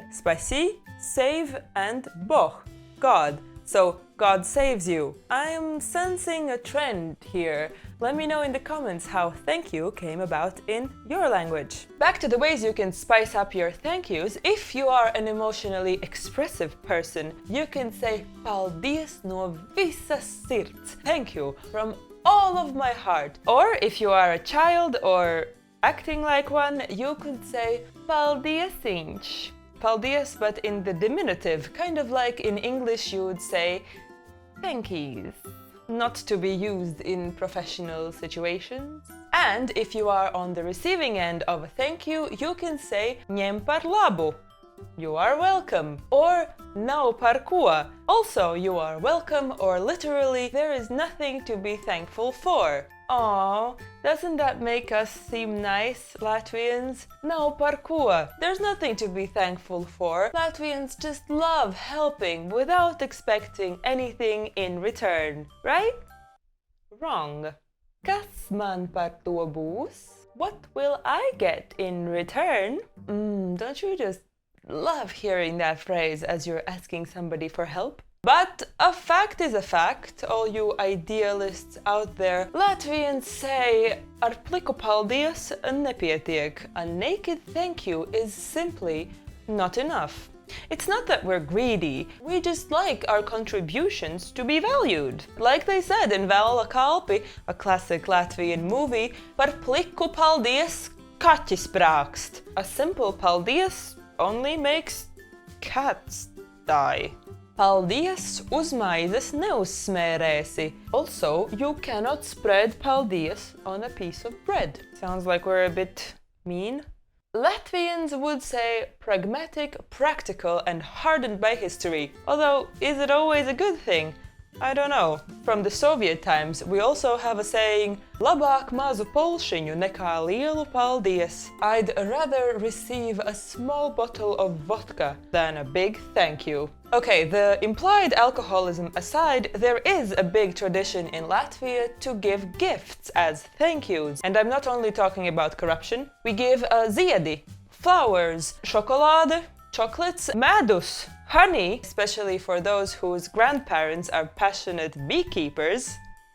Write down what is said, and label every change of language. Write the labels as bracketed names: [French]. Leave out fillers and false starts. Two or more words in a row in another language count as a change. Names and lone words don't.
[English] Spasi, save, and boh, God. So, God saves you. I'm sensing a trend here. Let me know in the comments how thank you came about in your language. Back to the ways you can spice up your thank yous. If you are an emotionally expressive person, you can say [Latvian] Paldies no visas sirds. [English] Thank you from all of my heart. Or if you are a child or acting like one, you could say paldiesiņš. Paldies, but in the diminutive, kind of like in English you would say thankies, not to be used in professional situations. And if you are on the receiving end of a thank you, you can say [Latvian] ņem par labu. [English] You are welcome, or [Latvian] nav par ko. [English] Also, you are welcome, or literally, there is nothing to be thankful for. Aww, doesn't that make us seem nice, Latvians? [Latvian] Nav par ko. [English] There's nothing to be thankful for. Latvians just love helping without expecting anything in return, right? Wrong. [Latvian] Kas man par to būs? [English] What will I get in return? Don't you just love hearing that phrase as you're asking somebody for help? But a fact is a fact, all you idealists out there. Latvians say [Latvian] ar pliku paldies nepietiek. [English] A naked thank you is simply not enough. It's not that we're greedy, we just like our contributions to be valued. Like they said in Vēla kalpi, a classic Latvian movie, [Latvian] par pliku paldies kaķis prākst. [English] A simple paldies only makes cats die. [Latvian] Paldies uz maizes neuzsmērēsi. [English] Also, you cannot spread paldies on a piece of bread. Sounds like we're a bit mean. Latvians would say pragmatic, practical, and hardened by history. Although, is it always a good thing? I don't know. From the Soviet times, we also have a saying, [Latvian] labāk mazu polšiņu nekā lielu paldies. [English] I'd rather receive a small bottle of vodka than a big thank you. Okay, the implied alcoholism aside, there is a big tradition in Latvia to give gifts as thank yous. And I'm not only talking about corruption. We give ziedi, flowers, šokolāde, chocolates, medus, honey, especially for those whose grandparents are passionate beekeepers.